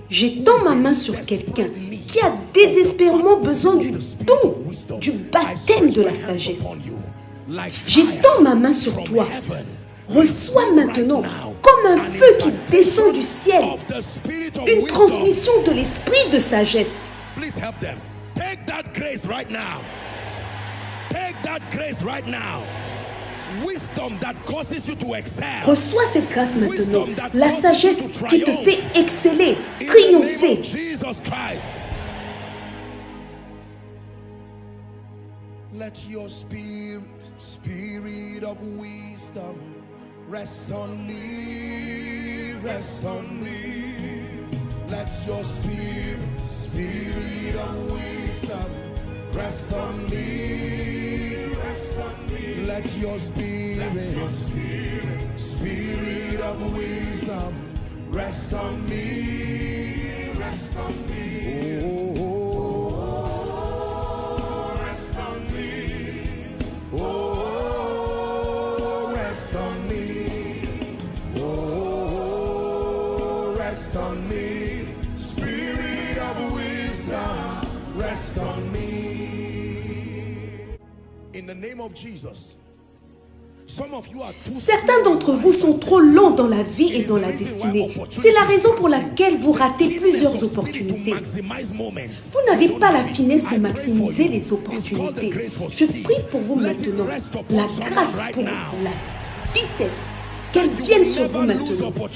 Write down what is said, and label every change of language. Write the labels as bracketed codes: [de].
[fr] j'étends ma main sur quelqu'un qui a désespérément besoin du don, du baptême de la sagesse. J'étends ma main sur toi. Reçois maintenant, comme un feu qui descend du ciel, une transmission de l'esprit de sagesse. [en] Please help them. Take that grace right now. Take that grace right now. Wisdom that causes you to excel. [fr] Reçois cette grâce maintenant, la sagesse qui te fait exceller, triompher. [en] Jesus Christ. Let your spirit of wisdom rest on me, rest on me. Let your spirit of wisdom rest on me, rest on me. Let Let your spirit, spirit of wisdom, rest on me. Rest on me. Oh, rest on me. Oh, rest on me. Oh, rest on me. Spirit of wisdom, rest on me. In the name of Jesus. [fr] Certains d'entre vous sont trop lents dans la vie et dans la destinée. C'est la raison pour laquelle vous ratez plusieurs opportunités. Vous n'avez pas la finesse de maximiser les opportunités. Je prie pour vous maintenant. La grâce pour la vitesse, qu'elle vienne sur vous maintenant.